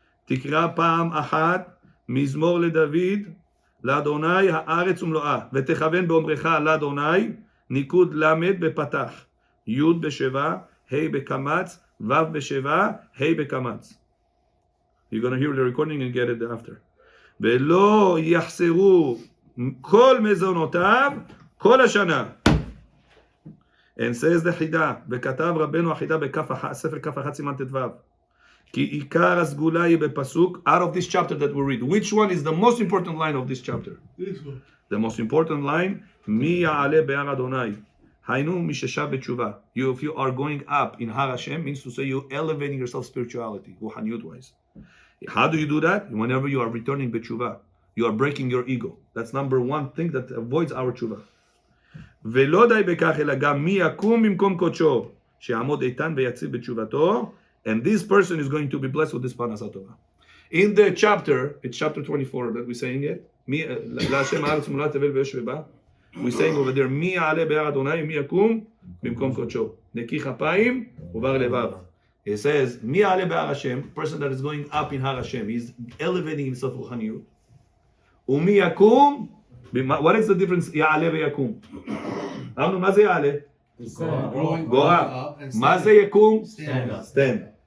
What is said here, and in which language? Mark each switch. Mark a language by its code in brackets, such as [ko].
[he] תקרא פעם אחת מזמור לדוד, לאדוני הארץ ומלואה, ותכוון באומרך לאדוני, ניקוד למד בפתח, י' בשבע, ה' בקמץ, ו' בשבע, ה' בקמץ. [en] You're going to hear the recording and get it after. [he] ולא יחסרו כל מזונותיו כל השנה. [en] And says the [he] חידה, וכתב רבנו החידה בספר כף אחת סימן ט"ו. כי עיקר הסגולה היא בפסוק, [en] out of this chapter that we read. Which one is the most important line of this chapter? This one. The most important line, [he] מי יעלה בהר אדוני? היינו מי ששב בתשובה. [en] If you are going up in Har Hashem, means to say you elevating yourself spirituality, רוחניות wise. How do you do that? Whenever you are returning בתשובה. You are breaking your ego. That's number one thing that avoids our תשובה. [he] ולא די בכך, אלא גם מי יקום במקום קודשו, שיעמוד איתן ויציב בתשובתו, [en] and this person is going to be blessed with this parnasat Torah. In the chapter, it's chapter 24 that we're saying it. [he] להשם הארץ מולאה תבל וישב בה. [en] We're saying over there, [he] מי יעלה בהר אדוני ומי יקום במקום קודשו. נקי כפיים ובר לבב. [en] It says, [he] מי יעלה בהר השם, [en] person that is going up in Har Hashem, he's elevating himself רוחניות. [he] ומי יקום, [en] what is the difference [he] יעלה ויקום? אמרנו, מה זה יעלה? [en] Go up. [he] מה זה יקום? [en] Stand.